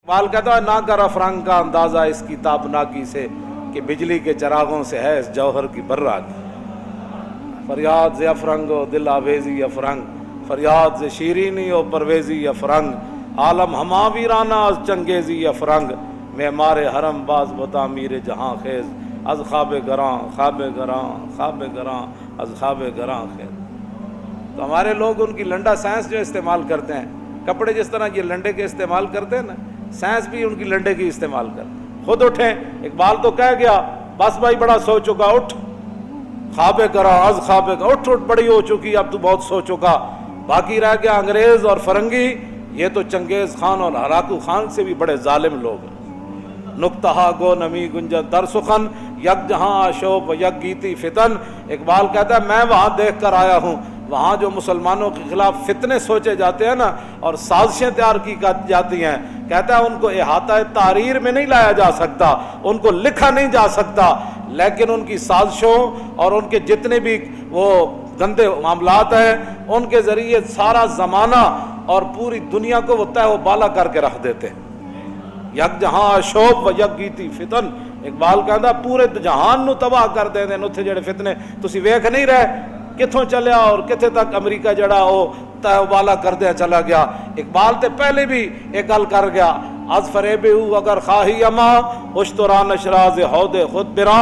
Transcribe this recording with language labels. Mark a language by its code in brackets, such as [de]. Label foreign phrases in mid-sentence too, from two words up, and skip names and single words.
[ur] اقبال کہتا ہے نہ کر افرنگ کا اندازہ اس کی تابناکی سے کہ بجلی کے چراغوں سے ہے اس جوہر کی براکی. [fa] فریاد ز افرنگ و دل آویزی افرنگ، فریاد ز شیرینی و پرویزی افرنگ، عالم ہما ویرانہ از چنگیزی افرنگ، معمار حرم باز بتا میر جہاں خیز، از خواب گراں خواب گراں خواب گراں از خواب گراں خیز. [ur] تو ہمارے لوگ ان کی لنڈا سائنس جو استعمال کرتے ہیں، کپڑے جس طرح یہ لنڈے کے استعمال کرتے ہیں نا، سائنس بھی ان کی لنڈے کی استعمال کرتے ہیں. خود اٹھیں، اقبال تو کہہ گیا بس بھائی بڑا سو چکا، اٹھ [fa] خواب گراں از خواب گراں، [ur] اٹھ اٹھ بڑی ہو چکی، اب تو بہت سو چکا. باقی رہ گیا انگریز اور فرنگی، یہ تو چنگیز خان اور ہلاکو خان سے بھی بڑے ظالم لوگ ہیں. [fa] نکتہا گو نمی گنجد در سخن، یک جہاں آشوب و یک گیتی فتن. [ur] اقبال کہتا ہے میں وہاں دیکھ کر آیا ہوں، وہاں جو مسلمانوں کے خلاف فتنے سوچے جاتے ہیں نا اور سازشیں تیار کی جاتی ہیں، کہتا ہے ان کو احاطہ تحریر میں نہیں لایا جا سکتا، ان کو لکھا نہیں جا سکتا، لیکن ان کی سازشوں اور ان کے جتنے بھی وہ گندے معاملات ہیں ان کے ذریعے سارا زمانہ اور پوری دنیا کو وہ تہ و بالا کر کے رکھ دیتے ہیں. [fa] یک جہاں شوب و یک گیتی فتن. [pa] اقبال کہتا پورے جہان نو تباہ کر دیں دے اتنے جڑے فتنے تسی ویکھ نہیں رہے کتھوں چلیا اور کتھے تک امریکہ جڑا [ur] وہ تہ و بالا کر دیا چلا گیا. [pa] اقبال تے پہلے بھی ایک گل کر گیا، [fa] از فریب ہو اگر خواہی اما اشتران اشراز حود خود براں.